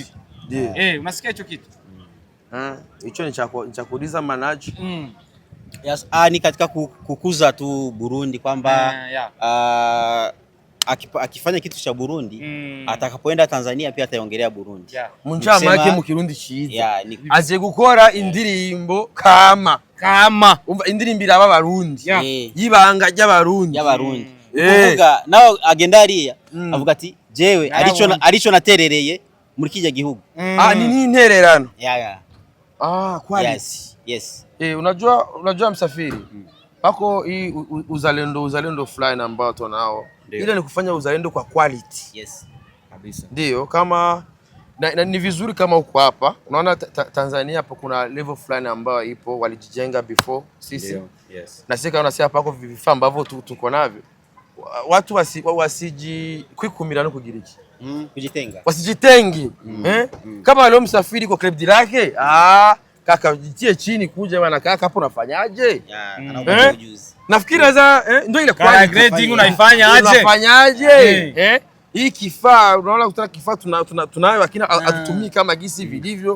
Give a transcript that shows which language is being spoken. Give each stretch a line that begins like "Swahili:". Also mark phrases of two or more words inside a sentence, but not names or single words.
Swahili: Unasikia hicho kitu? Hicho ni cha kuuliza manager. Yes, ni katika kukuza tu Burundi kwamba akifanya kitu cha Burundi atakapoenda Tanzania pia ataongelea Burundi.
Rundi: Munjama yake mu Kirundi ciza. Aje gukora indirimbo kama umva indirimbo iraba Barundi. Yibanga ry'Abarundi. Kuvuga naho agenda ariya avuga ati jewe arico naterereye muri kijya gihugu. Ni intererano.
Swahili: Kweli.
English: Yes.
Swahili: Unajua Msafiri. Pako hii uzalendo fulani ambao tunao. Ile ni kufanya uzalendo kwa quality.
English: Yes.
Swahili: Kabisa. Ndio kama na ni vizuri kama uko hapa. Unaona Tanzania hapo kuna level fulani ambayo ipo walijijenga before sisi.
English: Yes.
Swahili: Na sisi kama hapa kwa vifaa ambavyo tuko navyo. Watu wasiji
Rundi: kwikumira no kugira iki.
Swahili: Kujitenga. Wasijitengi. Kama leo Msafiri kwa club lake, kaka jitie chini kuja bwana kaka hapo unafanyaje? Nafikiri sasa ndio ile kwa grading unaifanya aje? Unafanyaje? Hii kifaa unaona kutaka kifaa tunayo lakini hatutumii kama gisi vilivyo.